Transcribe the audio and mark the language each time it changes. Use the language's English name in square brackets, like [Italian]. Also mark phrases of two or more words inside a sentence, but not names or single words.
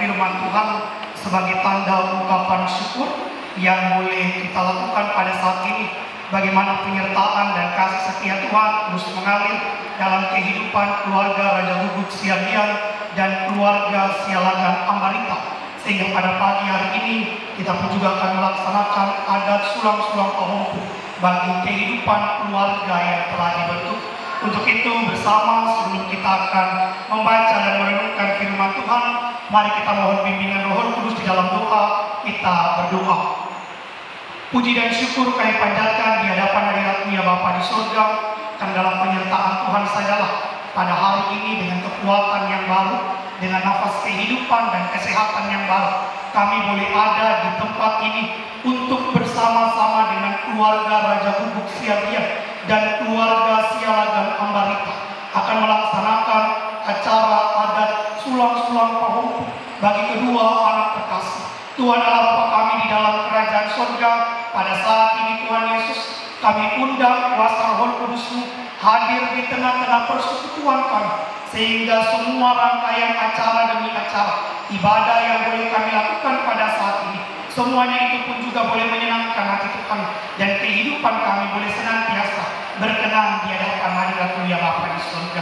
[Indonesian] firman Tuhan sebagai tanda ungkapan syukur yang boleh kita lakukan pada saat ini. Bagaimana penyertaan dan kasih setia Tuhan terus mengalir dalam kehidupan keluarga Raja Guguk Siagian dan keluarga Sialagan Ambarita. Sehingga pada pagi hari ini kita pun juga akan melaksanakan adat sulang-sulang Pahompu bagi kehidupan keluarga yang telah dibentuk. Untuk itu bersama sebelum kita akan membaca dan merenungkan firman Tuhan, mari kita mohon bimbingan Roh Kudus di dalam doa. Kita berdoa. Puji dan syukur kami panjatkan di hadapan hadirat Dia Bapa di surga, dan dalam penyertaan Tuhan sajalah pada hari ini dengan kekuatan yang baru, dengan nafas kehidupan dan kesehatan yang baru, kami boleh ada di tempat ini untuk bersama-sama dengan keluarga Raja Guguk Siagian dan keluarga Sialagan Ambarita akan melaksanakan acara adat sulang-sulang Pahompu bagi kedua anak terkasih. Tuhan Allah Bapa kami di dalam kerajaan surga, pada saat ini Tuhan Yesus, kami undang kuasa Roh Kudus-Mu hadir di tengah-tengah persekutuan kami, sehingga semua rangkaian acara demi acara ibadah yang boleh kami lakukan pada saat ini, semuanya itu pun juga boleh menyenangkan hati Tuhan, dan kehidupan kami boleh senantiasa berkenan di hadapan hadirat Dia Bapa di surga.